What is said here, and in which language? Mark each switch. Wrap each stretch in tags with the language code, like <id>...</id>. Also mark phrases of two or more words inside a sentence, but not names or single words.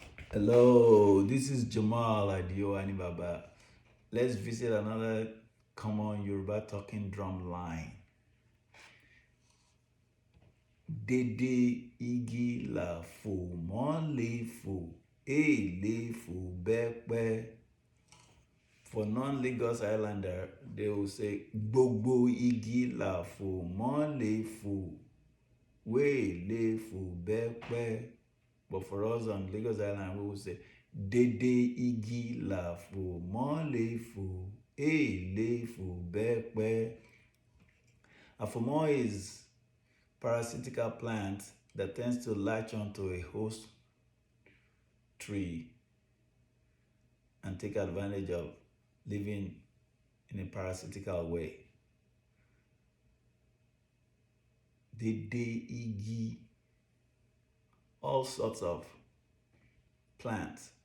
<en>Hello, this is Jammal Adio Baba. Let's visit another common Yoruba talking drum line.</en> <yo>Dede igi la fò mọ́ lè fò, lè fò bẹ́pẹ́.</yo> <en>For non-Lagos Islander, they will say</en> <yo>gbogbo igi la fò mọ́ lè fò, lè fò bẹ́pẹ́.</yo> <en>But for us on Lagos Island, we will say</en> <yo>Dede igi la fò mọ́ lè fò, lè fò bẹ́pẹ́.</yo> <en>Afomọ is parasitical plant that tends to latch onto a host tree and take advantage of living in a parasitical way.</en> <yo>Dede igi,</yo> <en>all sorts of plants.</en>